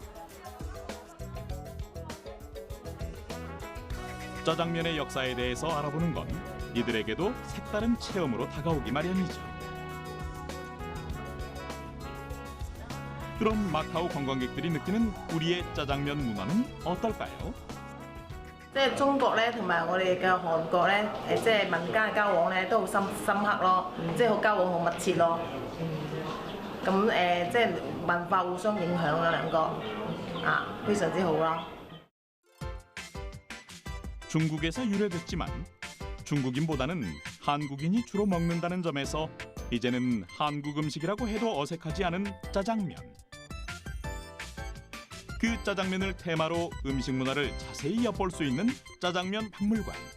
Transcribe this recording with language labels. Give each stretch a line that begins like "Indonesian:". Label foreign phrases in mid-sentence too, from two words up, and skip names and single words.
Korean: 짜장면의 역사에 대해서 알아보는 건 이들에게도 색다른 체험으로 다가오기 마련이죠. 그럼 마카오 관광객들이 느끼는 우리의 짜장면 문화는 어떨까요?
Cantonese: 即係中國咧，同埋我哋嘅韓國咧，即係民間嘅交往咧，都好深刻咯，即係好交往好密切咯。咁即係文化互相影響啦，兩個非常之好啦。
Korean: 중국에서 유래됐지만 중국인보다는 한국인이 주로 먹는다는 점에서 이제는 한국 음식이라고 해도 어색하지 않은 짜장면. 그 짜장면을 테마로 음식 문화를 자세히 엿볼 수 있는 짜장면 박물관.